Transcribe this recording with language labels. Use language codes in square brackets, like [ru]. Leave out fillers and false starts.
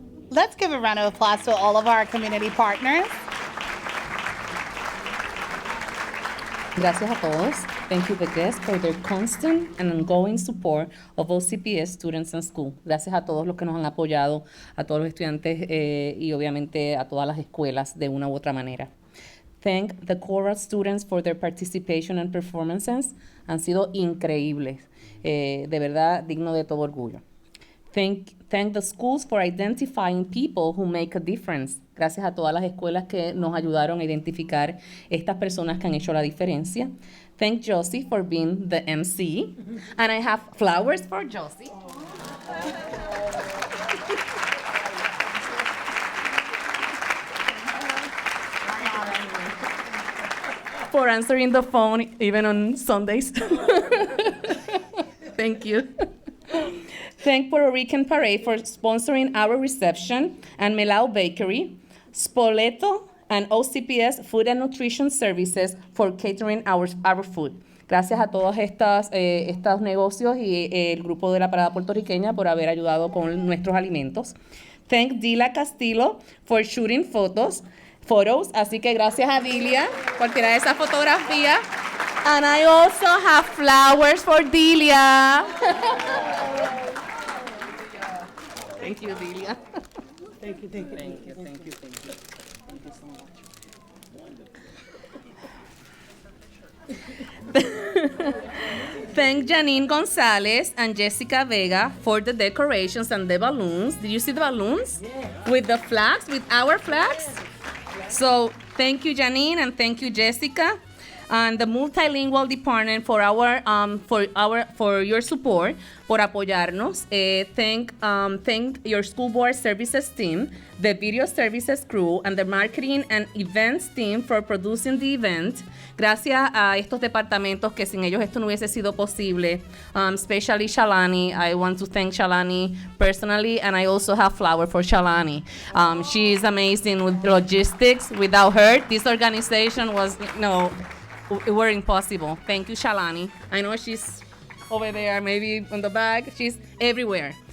[en] Let's give a round of applause to all of our community partners. [es] Gracias a todos. [en] Thank you, the guests, for their constant and ongoing support of OCPS students and school. [es] Gracias a todos los que nos han apoyado, a todos los estudiantes y obviamente a todas las escuelas de una u otra manera. [en] Thank the choral students for their participation and performances. [es] Han sido increíbles. De verdad, digno de todo orgullo. [en] Thank the schools for identifying people who make a difference. [es] Gracias a todas las escuelas que nos ayudaron a identificar estas personas que han hecho la diferencia. [en] Thank Josie for being the MC. And I have flowers for Josie. For answering the phone even on Sundays. Thank you. Thank Puerto Rican Parade for sponsoring our reception, and Melao Bakery, Spoleto, and OCPS Food and Nutrition Services for catering our food. [es] Gracias a todos estos negocios y el grupo de la Parada Puertorriqueña por haber ayudado con nuestros alimentos. [en] Thank Dila Castillo for shooting photos. [es] Así que gracias a Dilia por tirar esa fotografía. [en] And I also have flowers for Dilia. Thank you, Dilia. Thank you, thank you. Thank you so much. Thank Janine Gonzalez and Jessica Vega for the decorations and the balloons. Did you see the balloons? Yeah. With the flags, with our flags? So thank you, Janine, and thank you, Jessica. And the multilingual department for your support, [es] por apoyarnos. [en] Thank your school board services team, the video services crew, and the marketing and events team for producing the event. [es] Gracias a estos departamentos que sin ellos esto no hubiese sido posible. [en] Especially Shalani. I want to thank Shalani personally, and I also have flower for Shalani. She is amazing with logistics. Without her, this organization was it were impossible. Thank you, Shalani. I know she's over there, maybe on the back. She's everywhere.